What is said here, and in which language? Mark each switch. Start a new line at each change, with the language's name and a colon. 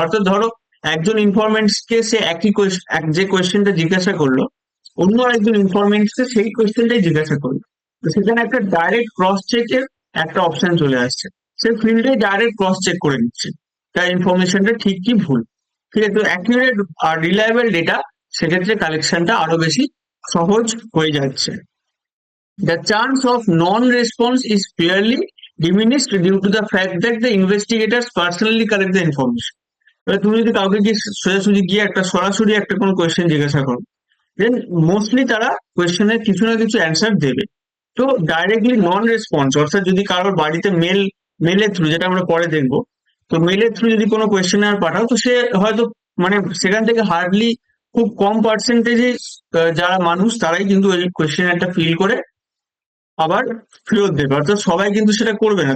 Bangla: অর্থাৎ ধরো একজন ইনফরমেন্টসকে সে একই যে কোয়েশ্চেনটা জিজ্ঞাসা করলো, অন্য আরেকজন ইনফরমেন্টসকে সেই কোয়েশ্চেনটাই জিজ্ঞাসা করলো, তো সেখানে একটা ডাইরেক্ট ক্রস চেকের একটা অপশন চলে আসছে। সে ফিল্ডে ডাইরেক্ট ক্রস চেক করে নিচ্ছে তার ইনফরমেশনটা ঠিক কি ভুল। ঠিক আছে, তো অ্যাকুরেট আর রিলায়েবল ডেটা, সেক্ষেত্রে কালেকশনটা আরো বেশি সহজ হয়ে যাচ্ছে।
English: The chance of non-response is fairly diminished due to the fact that the investigators personally collect the information.
Bangla: এবার তুমি যদি কাউকে গিয়ে সোজাসুজি গিয়ে একটা সরাসরি একটা কোনো কোয়েশ্চেন জিজ্ঞাসা করো, দেন মোস্টলি তারা কোয়েশ্চেনের কিছু না কিছু অ্যান্সার দেবে। তো ডাইরেক্টলি নন রেসপন্স, অর্থাৎ যদি কারোর বাড়িতে মেলের থ্রু, যেটা আমরা পরে দেখবো, তো মেলের থ্রু যদি কোনো কোয়েশ্চেনার পাঠাও, তো সে হয়তো মানে সেখান থেকে হার্ডলি খুব কম পার্সেন্টেজে যারা মানুষ তারাই কিন্তু ওই কোয়েশ্চেনারটা ফিল করে আবার ফেরত দেবে, অর্থাৎ সবাই কিন্তু সেটা করবে না।